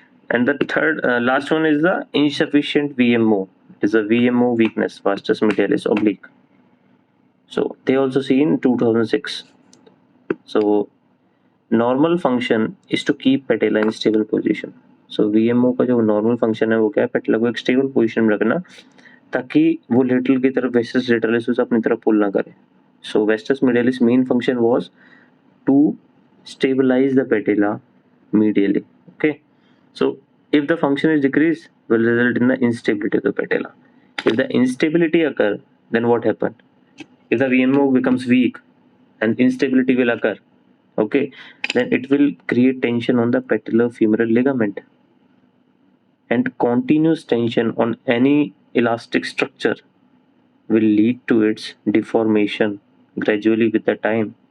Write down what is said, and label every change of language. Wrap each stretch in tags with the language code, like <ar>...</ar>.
<en>And the third, last one is the insufficient Vmo. It is a Vmo weakness, vastus medialis oblique. So they also see in 2006. So normal function is to keep patella in stable position.</en> <hi>So VMO का जो normal function है वो क्या है? पैटेला को एक stable position में रखना ताकि वो लेटरल की तरफ वेस्टस लेटरालिस उसे अपनी तरफ पुल ना करे.</hi> <en>So vestus medialis main function was to stabilize the patella medially. Okay, so if the function is decreased, will result in the instability of the patella. If the instability occur, then what happened? If the VMO becomes weak and instability will occur, okay, then it will create tension on the patellofemoral ligament, and continuous tension on any elastic structure will lead to its deformation gradually with the time.</en>